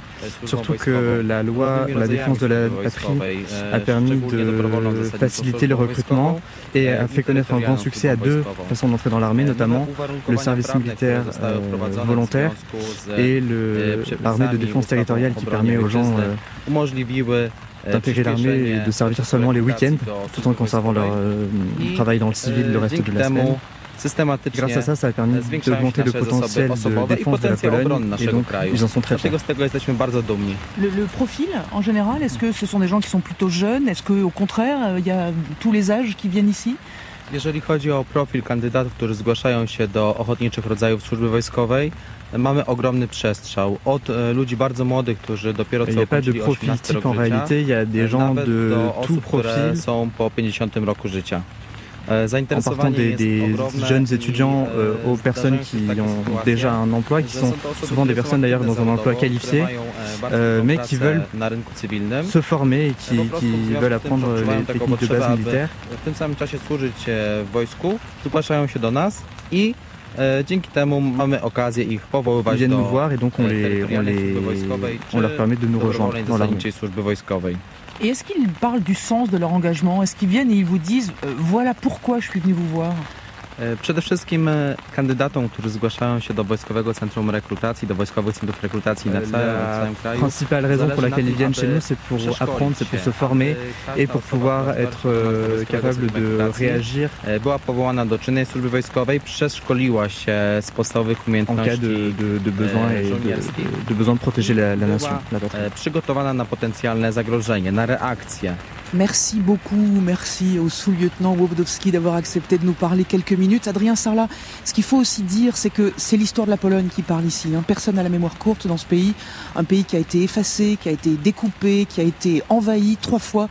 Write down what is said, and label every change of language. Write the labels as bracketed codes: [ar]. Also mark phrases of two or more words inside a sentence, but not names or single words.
[fr] surtout que la loi pour la défense de la patrie a permis de faciliter le recrutement et a fait connaître un grand succès à 2 façons d'entrer dans l'armée, notamment le service militaire volontaire et l'armée de défense territoriale qui permet aux gens d'intégrer l'armée et de servir seulement les week-ends, tout en conservant leur travail dans le civil le reste de la semaine. Grâce à ça, ça a permis d'augmenter le potentiel de défense de la Pologne et donc ils en sont très fiers. Le profil en général, est-ce que ce sont des gens qui sont plutôt jeunes? Est-ce qu'au contraire, il y a tous les âges qui viennent ici? [pl] Jeżeli chodzi o profil kandydatów, którzy zgłaszają się do ochotniczych rodzajów służby wojskowej, mamy ogromny przestrzał. Od ludzi bardzo młodych, którzy dopiero co ukończyli 18 rok życia, nawet do osób, które są po 50 roku życia. [fr] En partant des jeunes étudiants aux personnes qui ont déjà un emploi, qui sont souvent des personnes d'ailleurs dans un emploi qualifié, mais qui veulent se former et qui veulent apprendre les techniques de base militaire. [pl] W tym samym czasie służyć w wojsku, zgłaszają się do nas i dzięki temu mamy okazję ich powoływać do [fr] on leur permet de nous rejoindre dans l'armée. [pl] służby wojskowej. [fr] Et est-ce qu'ils parlent du sens de leur engagement? Est-ce qu'ils viennent et ils vous disent voilà pourquoi je suis venu vous voir? [pl] Przede wszystkim kandydatom, którzy zgłaszają się do Wojskowego Centrum Rekrutacji, do Wojskowych Centrów Rekrutacji na całym kraju. [fr] La principale raison pour laquelle ils viennent chez nous, c'est pour apprendre, c'est pour se former et pour pouvoir être capable de réagir. [pl] Była powołana do czynnej służby wojskowej, przeszkoliła się z podstawowych umiejętności [fr] en cas de besoin et de besoin de protéger la nation, la patrie. [pl] Przygotowana na potencjalne zagrożenie, na reakcję. [fr] Merci beaucoup, merci au sous-lieutenant Łobdowski d'avoir accepté de nous parler quelques minutes. Adrien Sarlat, ce qu'il faut aussi dire, c'est que c'est l'histoire de la Pologne qui parle ici. Personne n'a la mémoire courte dans ce pays. Un pays qui a été effacé, qui a été découpé, qui a été envahi 3 fois.